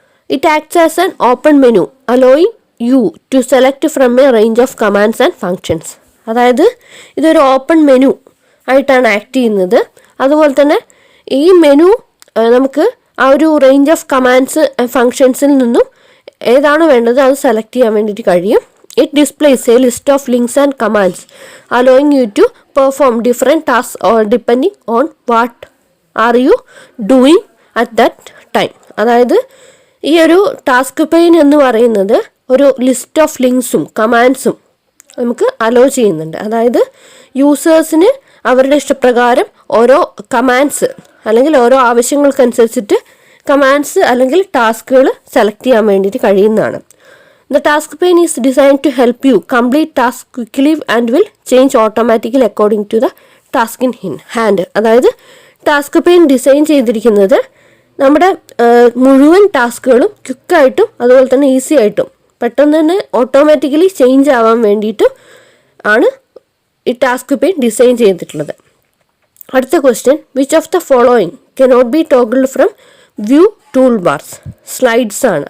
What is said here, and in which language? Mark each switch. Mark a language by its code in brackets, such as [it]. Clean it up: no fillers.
[en] It acts as an open menu allowing you to select from a range of commands and functions. [ml] അതായത് ഇതൊരു open menu ആയിട്ടാണ് act ചെയ്യുന്നത്. അതുപോലെ തന്നെ ഈ മെനു നമുക്ക് ആ ഒരു റേഞ്ച് ഓഫ് കമാൻഡ്സ് ഫങ്ഷൻസിൽ നിന്നും ഏതാണ് വേണ്ടത് അത് സെലക്ട് ചെയ്യാൻ വേണ്ടിയിട്ട് കഴിയും. [en] It displays a list of links and commands allowing you to perform different tasks or depending on what are you doing at that time. [ml] അതായത് ഈ ഒരു ടാസ്ക് പെയിൻ എന്ന് പറയുന്നത് ഒരു ലിസ്റ്റ് ഓഫ് ലിങ്ക്സും കമാൻഡ്സും നമുക്ക് അലോ ചെയ്യുന്നുണ്ട്. അതായത് യൂസേഴ്സിന് അവരുടെ ഇഷ്ടപ്രകാരം ഓരോ കമാൻഡ്സ് അല്ലെങ്കിൽ ഓരോ ആവശ്യങ്ങൾക്കനുസരിച്ചിട്ട് കമാൻഡ്സ് അല്ലെങ്കിൽ ടാസ്കുകൾ സെലക്ട് ചെയ്യാൻ വേണ്ടിയിട്ട് കഴിയുന്നതാണ്. [en] The task pane is designed to help you complete tasks quickly and will change automatically according to the task in hand. [ml] അതായത് ടാസ്ക് പെയിൻ ഡിസൈൻ ചെയ്തിരിക്കുന്നത് നമ്മുടെ മുഴുവൻ ടാസ്കുകളും ക്വിക്കായിട്ടും അതുപോലെ തന്നെ ഈസി ആയിട്ടും പെട്ടെന്ന് തന്നെ ഓട്ടോമാറ്റിക്കലി ചേഞ്ച് ആവാൻ വേണ്ടിയിട്ടും ആണ് ഈ ടാസ്ക് പെയിൻ ഡിസൈൻ ചെയ്തിട്ടുള്ളത്. അടുത്ത question, [en] Which of the following cannot be toggled from view toolbars? Slides ആണ്.